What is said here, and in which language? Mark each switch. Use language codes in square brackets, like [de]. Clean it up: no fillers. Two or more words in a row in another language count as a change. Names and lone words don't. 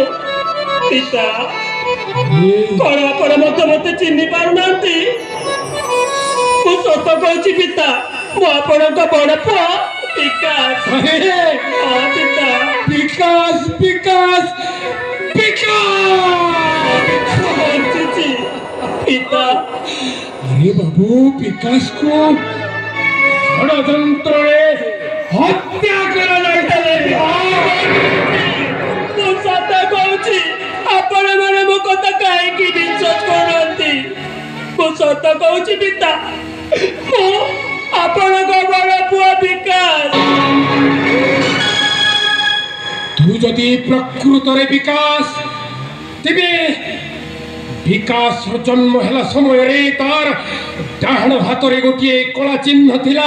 [or] ପିତା, କଣ ଆପଣ ମତେ ଚିହ୍ନି ପାରୁନାହାନ୍ତି? ମୁଁ ସତ କହୁଛି ପିତା, ମୁଁ ଆପଣଙ୍କ ବଡ଼ ପୁଅ ବିକାଶ। ହଁ ପିତା, ବିକାଶ ବିକାଶ ବଞ୍ଚିଛି ପିତା। [bn] আরে বাবু বিকাশকে ষড়যন্ত্রে হত্যা করা [or] ମୁଁ ସତ କହୁଛି, ଆପଣମାନେ ମୋ କଥା କାହିଁକି ବିଶ୍ୱାସ କରୁନାହାନ୍ତି? ମୁଁ ସତ କହୁଛି ପିତା, ମୁଁ ଆପଣଙ୍କ ବଡ଼ ପୁଅ ବିକାଶ। ତୁ ଯଦି ପ୍ରକୃତରେ ବିକାଶ ତେବେ ବିକାଶର ଜନ୍ମ ହେଲା ସମୟରେ ତାର ଡାହାଣ ହାତରେ ଗୋଟିଏ କଳା ଚିହ୍ନ ଥିଲା।